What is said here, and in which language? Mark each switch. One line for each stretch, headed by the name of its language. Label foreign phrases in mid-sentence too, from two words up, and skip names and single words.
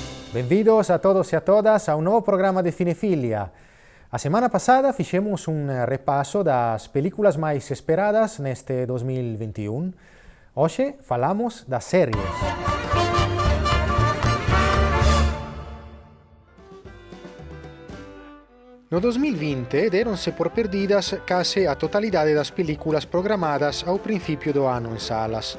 Spanish: Bienvenidos a todos y a todas a un nuevo programa de Cinefilia.
Galician: A semana pasada fixemos un repaso das películas máis esperadas neste 2021. Hoxe falamos das series. No 2020 deronse por perdidas case a totalidade das películas programadas ao principio do ano en salas.